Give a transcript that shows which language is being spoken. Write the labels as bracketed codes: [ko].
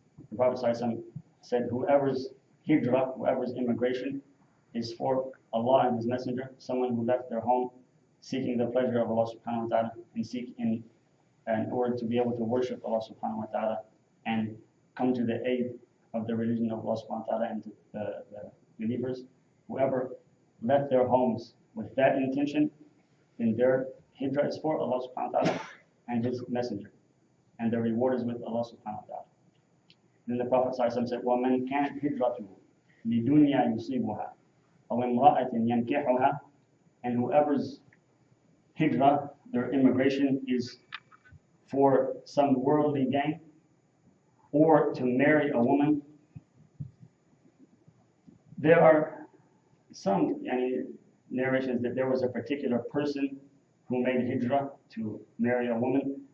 [en] The Prophet ﷺ said, whoever's hijrah, whoever's immigration is for Allah and His Messenger, someone who left their home seeking the pleasure of Allah subhanahu wa ta'ala and in order to be able to worship Allah subhanahu wa ta'ala and come to the aid of the religion of Allah subhanahu wa ta'ala and to the believers. Whoever left their homes with that intention, then their hijrah is for Allah subhanahu wa ta'ala and His Messenger. And the reward is with Allah subhanahu wa ta'ala. [ar] Then the Prophet ﷺ said, وَمَنْ كَانَتْ هِجْرَتُهُ لِدُنْيَا يُصِيبُهَا أَوْ امْرَأَةٍ يَنْكِحُهَا. [en] And whoever's hijrah, their immigration, is for some worldly gain or to marry a woman. There are some narrations that there was a particular person who made hijrah to marry a woman.